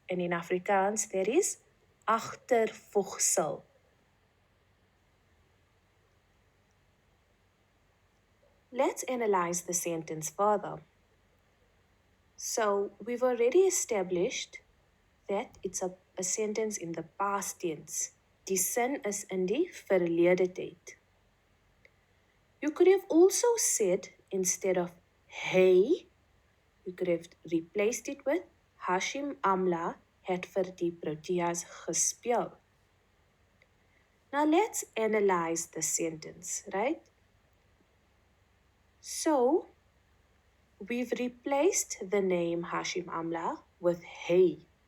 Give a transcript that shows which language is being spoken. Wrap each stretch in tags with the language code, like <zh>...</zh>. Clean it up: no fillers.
<en>And in Afrikaans that is agtervoegsel. Let's analyze the sentence further. So we've already established that it's a sentence in the past tense.</en> <af>Die sin is in die verlede tyd.</af> <en>You could have also said, instead of hy You could have replaced it with Hashim Amla</en> <af>het vir die Proteas gespeel.</af> <en>Now let's analyze the sentence, right? So, we've replaced the name Hashim Amla with hey.</en>